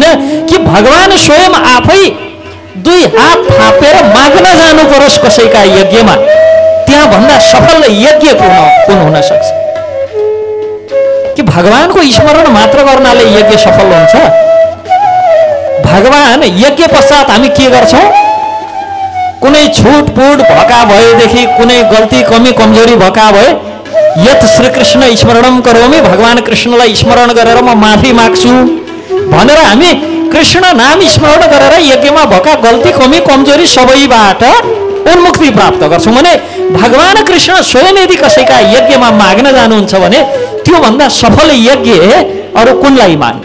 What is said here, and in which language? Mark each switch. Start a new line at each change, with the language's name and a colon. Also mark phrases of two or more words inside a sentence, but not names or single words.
Nepali: कि भगवान स्वयं आफै दुई हात थापेर माग्न जानु परोस् कसैका यज्ञमा, त्यहाँ भन्दा सफल यज्ञ कुन हुन सक्छ? कि भगवानको स्मरण मात्र गर्नाले यज्ञ सफल हुन्छ? भगवान यज्ञ पश्चात हामी के गर्छौँ? कुनै छुटपुट भएका भएदेखि कुनै गल्ती कमी कमजोरी भएका भए
Sanskrit: यत श्रीकृष्ण स्मरणम करोमि,
Nepali: भगवान कृष्णलाई स्मरण गरेर म माफी माग्छु भनेर हामी कृष्ण नाम स्मरण गरेर यज्ञमा भएका गल्ती कमी कमजोरी सबैबाट उन्मुक्ति प्राप्त गर्छौँ भने भगवान कृष्ण स्वयं यदि कसैका यज्ञमा माग्न जानुहुन्छ भने त्योभन्दा सफल यज्ञ अरू कुनलाई माग्ने।